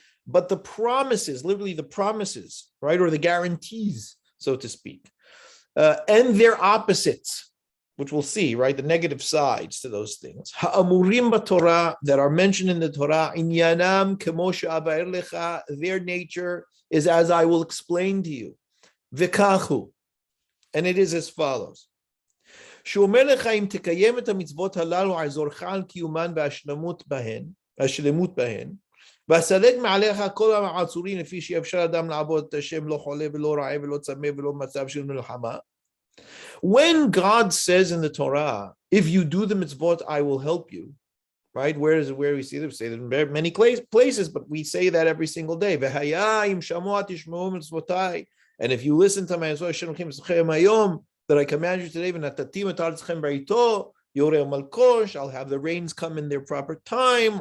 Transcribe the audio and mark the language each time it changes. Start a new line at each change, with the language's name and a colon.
English: But the promises, literally the promises, right, or the guarantees, so to speak, and their opposites, which we'll see, right, the negative sides to those things,
Hebrew: ha'amurim b'Torah,
English: that are mentioned in the Torah,
Hebrew: inyanam kemo she'avar lecha,
English: their nature is as I will explain to you. V'kachu, and it is as follows.
Hebrew: שאומר לך אם תקיים את המצוות הללו עזורך על קיומן והשלמות בהן, ואסלק מעליך כל העצורים לפי שאפשר אדם לעבוד את השם לא חולה ולא רעב ולא צמא ולא מצב של מלחמה.
English: When God says in the Torah, if you do the mitzvot, I will help you, right? Where we see them? We say that in many places, but we say that every single day.
Hebrew: והיה אם שמוע תשמעו מצוותיי,
English: and if you listen to my Yom that I command you today, I'll have the rains come in their proper time.